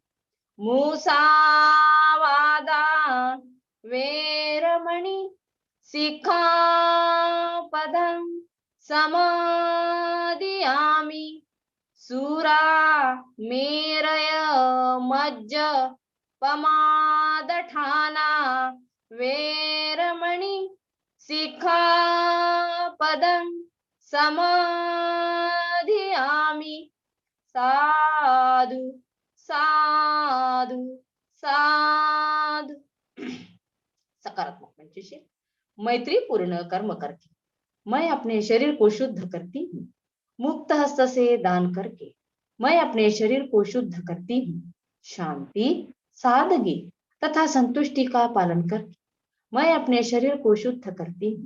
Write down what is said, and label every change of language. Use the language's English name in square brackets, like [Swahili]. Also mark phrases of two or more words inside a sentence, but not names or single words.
[Pali] मुसावादा वेरमणि सिक्खापदं समादियामि। सूरा मेरय मज्ज पमादठाना वेरमणि सिक्खापदं समाधियामि साधु साधु साधु। [Hindi] सकारात्मक पंचशील। मैत्री पूर्ण कर्म करके मैं अपने शरीर को शुद्ध करती हूँ। मुक्त हस्त से दान करके मैं अपने शरीर को शुद्ध करती हूँ। शांति, सादगी तथा संतुष्टि का पालन करके मैं अपने शरीर को शुद्ध करती हूँ।